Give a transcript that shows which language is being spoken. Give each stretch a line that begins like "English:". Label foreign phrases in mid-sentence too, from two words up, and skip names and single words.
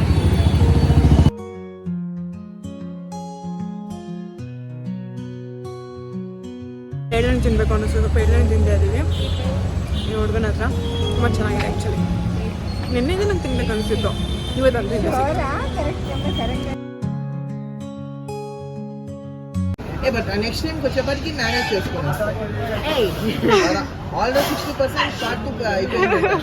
Kannada: ಎಳ್ಳೆಣ್ಣೆ ತಿನ್ನಬೇಕು ಅನ್ನಿಸ್ತು, ಸ್ವಲ್ಪ ಎಳ್ಳೆಣ್ಣೆ ತಿಂದೇ ಇದ್ದೀವಿ ಈ ಹುಡುಗನ ಹತ್ರ. ತುಂಬ ಚೆನ್ನಾಗಿದೆ ಆ್ಯಕ್ಚುಲಿ. ನಿನ್ನೆಗೆ ನಂಗೆ ತಿನ್ಬೇಕು ಅನಿಸಿತ್ತು, ಇವತ್ತು ತಿಂದೆ.
English: but next timeki
Telugu: వచ్చేప్పటికి మేనేజ్ చేసుకోండి. ఆల్రెడీ 60% స్టార్ట్ అయిపోయింది.